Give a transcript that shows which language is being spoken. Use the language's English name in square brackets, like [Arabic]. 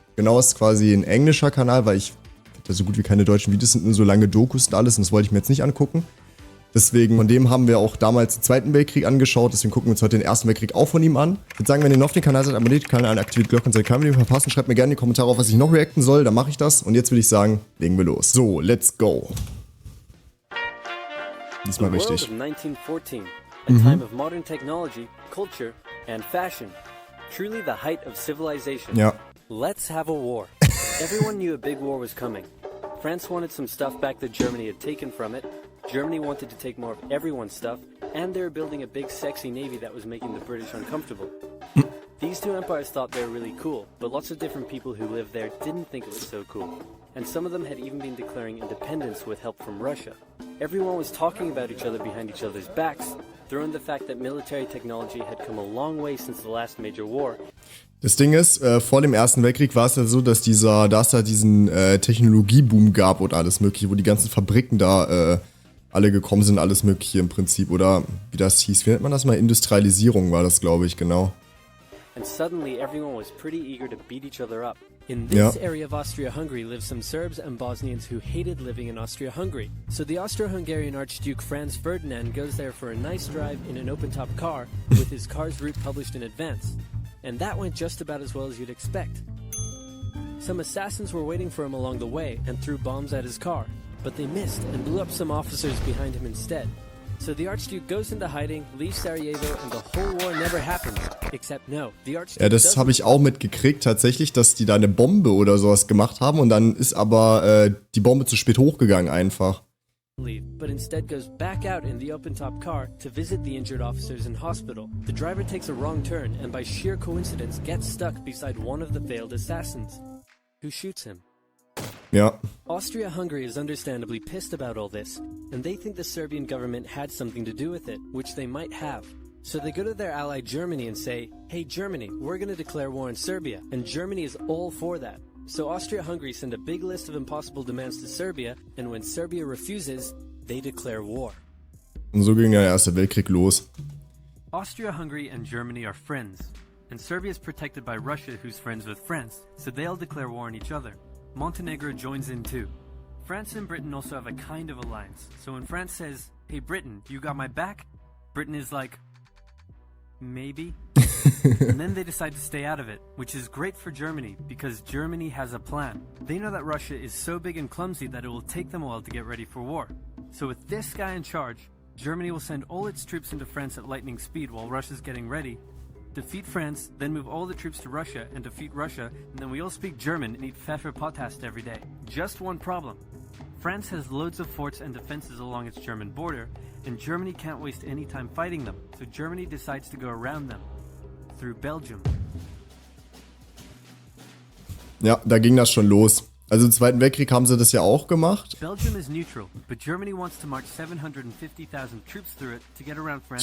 [German] Genau, ist quasi ein englischer Kanal, weil ich da so gut wie keine deutschen Videos sind, nur so lange Dokus und alles. Und das wollte ich mir jetzt nicht angucken. Deswegen, von dem haben wir auch damals den Zweiten Weltkrieg angeschaut, deswegen gucken wir uns heute den Ersten Weltkrieg auch von ihm an. Ich würde sagen, wenn ihr noch auf den Kanal seid, abonniert den Kanal, aktiviert die Glocke und seid kein Video verpassen. Schreibt mir gerne in die Kommentare auf, was ich noch reacten soll, dann mache ich das. Und jetzt würde ich sagen, legen wir los. [English] So, let's go. [German] Diesmal richtig. [English] 1914, a time of modern technology, culture and fashion. Truly the height of civilization. [German] Ja. [English] Let's have a war. Everyone knew a big war was coming. France wanted some stuff back that Germany had taken from it. Germany wanted to take more of everyone's stuff, and they were building a big sexy navy that was making the British uncomfortable. These two empires thought they were really cool, but lots of different people who lived there didn't think it was so cool. And some of them had even been declaring independence with help from Russia. Everyone was talking about each other behind each other's backs, throwing the fact that military technology had come a long way since the last major war. [German] Das Ding ist, vor dem Ersten Weltkrieg war es ja so, dass da es halt diesen Technologieboom gab und alles mögliche, wo die ganzen Fabriken da alle gekommen sind, alles mögliche im Prinzip, oder wie das hieß, wie nennt man das mal? Industrialisierung war das, glaube ich, genau. [English] And suddenly everyone was pretty eager to beat each other up. In this area of Austria-Hungary live some Serbs and Bosnians who hated living in Austria-Hungary. So the Austro-Hungarian Archduke Franz Ferdinand goes there for a nice drive in an open-top car with his car's route published in advance. And that went just about as well as you'd expect. Some assassins were waiting for him along the way and threw bombs at his car. But they missed and blew up some officers behind him instead. So the Archduke goes into hiding, leaves Sarajevo, and the whole war never happens. Except no, the Archduke. [German] Ja, das habe ich auch mitgekriegt, tatsächlich, dass die da eine Bombe oder sowas gemacht haben und dann ist aber die Bombe zu spät hochgegangen einfach. [English] But instead goes back out in the open-top car to visit the injured officers in hospital. The driver takes a wrong turn and by sheer coincidence gets stuck beside one of the failed assassins, who shoots him. [German] Ja. [English] Austria-Hungary is understandably pissed about all this, and they think the Serbian government had something to do with it, which they might have. So they go to their ally Germany and say, "Hey Germany, we're going to declare war on Serbia," and Germany is all for that. So Austria-Hungary send a big list of impossible demands to Serbia, and when Serbia refuses, they declare war. [German] Und so ging der Erste Weltkrieg los. [English] Austria-Hungary and Germany are friends, and Serbia is protected by Russia, who's friends with France, so they'll declare war on each other. Montenegro joins in too. France and Britain also have a kind of alliance. So when France says, "Hey Britain, you got my back?" Britain is like, maybe. And then they decide to stay out of it, which is great for Germany because Germany has a plan. They know that Russia is so big and clumsy that it will take them a while to get ready for war. So with this guy in charge, Germany will send all its troops into France at lightning speed while Russia's getting ready, defeat France, then move all the troops to Russia and defeat Russia, and then we all speak German and eat Pfefferpottast every day. Just one problem. France has loads of forts and defenses along its German border, and Germany can't waste any time fighting them, so Germany decides to go around them, through Belgium. [German] Ja, da ging das schon los. Also im Zweiten Weltkrieg haben sie das ja auch gemacht. [English] Belgium is neutral, but Germany wants to march 750,000 troops through it to get around France.